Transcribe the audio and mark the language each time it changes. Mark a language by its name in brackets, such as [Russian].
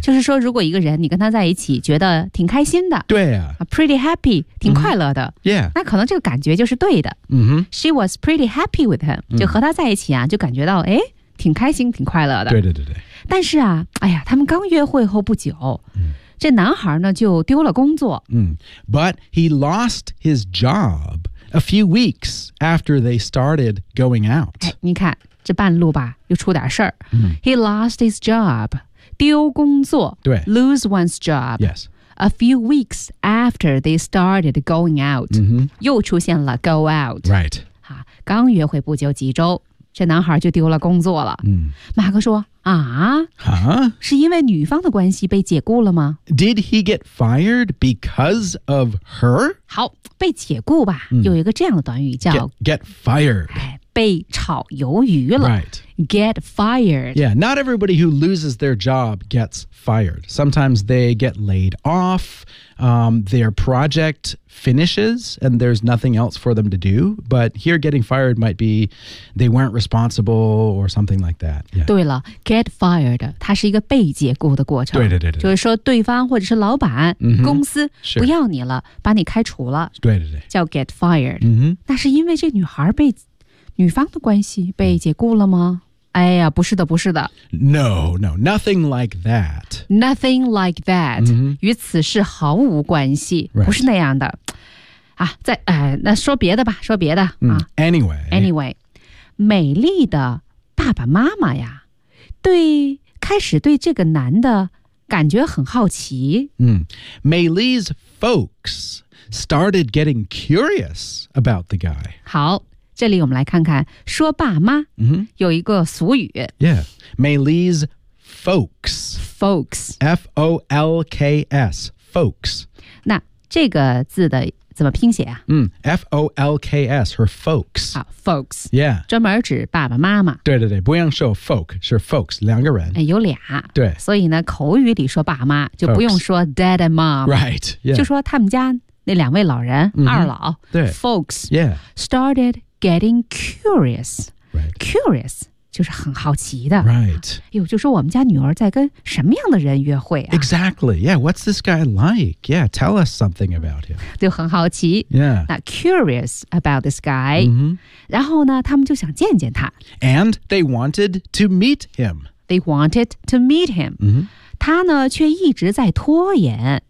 [Chinese] 就是说如果一个人你跟他在一起觉得挺开心的对啊 [English] Pretty happy [Chinese] 挺快乐的、 [English] mm-hmm. Yeah [Chinese] 那可能这个感觉就是对的、 [English] mm-hmm. She was pretty happy with him [Chinese] 就和他在一起啊就感觉到哎挺开心挺快乐的对但是啊哎呀他们刚约会后不久、嗯这男孩呢就丢了工作。 [English] But he lost his job a few weeks after they started going out. [Chinese] 你看这半路吧又出点事儿。 [English] He lost his job, [Chinese] 丢工作。对。 [English] Lose one's job. Yes. A few weeks after they started going out. [Chinese] 又出现了 go out. [English] Right. [Chinese] 刚约会不久几周这男孩就丢了工作了。马克说啊、 huh? 是因为女方的关系被解雇了吗 [English] Did he get fired because of her? [Chinese] 好被解雇吧、有一个这样的短语叫 [English] get fired、 [Chinese] 被炒鱿鱼了、 [English] right. Get fired Yeah, not everybody who loses their job gets fired Sometimes they get laid off、their project finishes and there's nothing else for them to do But here getting fired might be they weren't responsible or something like that、yeah. [Chinese] 对了 get fired 它是一个被解雇的过程对就是说对方或者是老板、公司不要你了把你开除了对叫 get fired、 [English] mm-hmm. [Chinese] 那是因为这女孩被女方的关系被解雇了吗哎呀不是的不是的。 [English] No, nothing like that. Nothing like that.、 Mm-hmm. [Chinese] 与此事毫无关系、 [English] right. [Chinese] 不是那样的。啊再那说别的吧说别的。 [English] Anyway, [Chinese] 美丽的爸爸妈妈呀对开始对这个男的感觉很好奇。 [English] 美丽's folks started getting curious about the guy. [Chinese] 好。这里我们来看看说爸妈、 [English] mm-hmm. [Chinese] 有一个俗语 [English] Yeah, Maylee's folks Folks F-O-L-K-S Folks [Chinese] 那这个字的怎么拼写啊、 [English] mm, F-O-L-K-S Her folks、 oh, Folks Yeah [Chinese] 专门指爸爸妈妈对对对不用说 folk 是 folks 两个人、有俩对所以呢口语里说爸妈就不用说 dad and mom [English] Right、yeah. [Chinese] 就说他们家那两位老人、mm-hmm. 二老对 [English] Folks Yeah Started getting curious、 right. [Chinese] Curious就是很好奇的 [English] Right [Chinese] 哎呦就说我们家女儿在跟什么样的人约会啊 [English] Exactly Yeah What's this guy like Yeah Tell us something about him [Chinese] 就很好奇 [English] Yeah 那 curious about this guy、 mm-hmm. [Chinese] 然后呢他们就想见见他 [English] And they wanted to meet him They wanted to meet him、 mm-hmm. [Chinese] 他呢却一直在拖延、